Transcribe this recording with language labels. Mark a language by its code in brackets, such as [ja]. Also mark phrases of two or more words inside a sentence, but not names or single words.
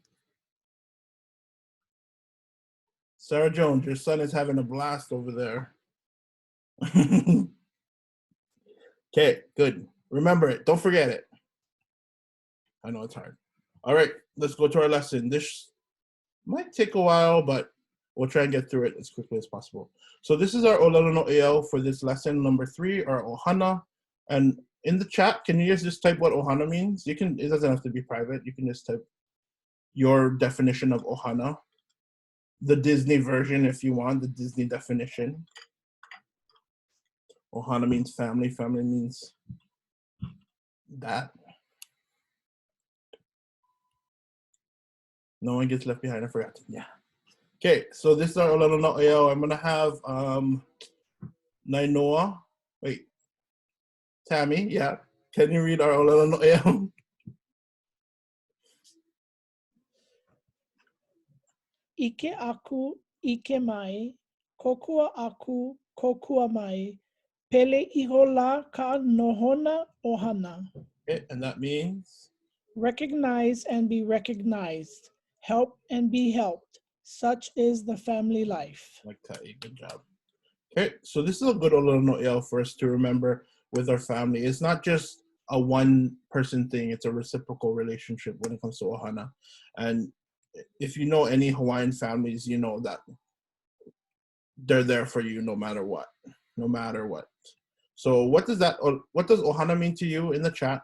[en] Sarah Jones, your son is having a blast over there. Okay, good. Remember it. Don't forget it. I know it's hard. All right, let's go to our lesson. This might take a while, but we'll try and get through it as quickly as possible. So this is our [haw] ʻŌLELO no ʻEAU [en] for this lesson number 3, our ʻOhana. And in the chat, can you guys just type what ʻOhana means? You can. It doesn't have to be private. You can just type your definition of ʻOhana. The Disney version, if you want, the Disney definition. ʻOhana means family. Family means that. No one gets left behind or forgotten. Yeah. Okay, so this is our [haw] ʻŌLELO no ʻEAU. [en] I'm gonna have Nainoa. Wait, Tammy. Yeah. Can you read our [haw] ʻŌLELO no ʻEAU? Ike aku, ike mai, kokua aku, kokua mai, pele iho la ka nohona ʻohana. [en] Okay, and that means? Recognize and be recognized, help and be helped. Such is the family life. Like that, good job. Okay, so this is a good [haw] ʻŌLELO no ʻEAU [en] for us to remember with our family. It's not just a one-person thing, it's a reciprocal relationship when it comes to ʻOhana. And if you know any Hawaiian families, you know that they're there for you no matter what, So what does ʻOhana mean to you in the chat?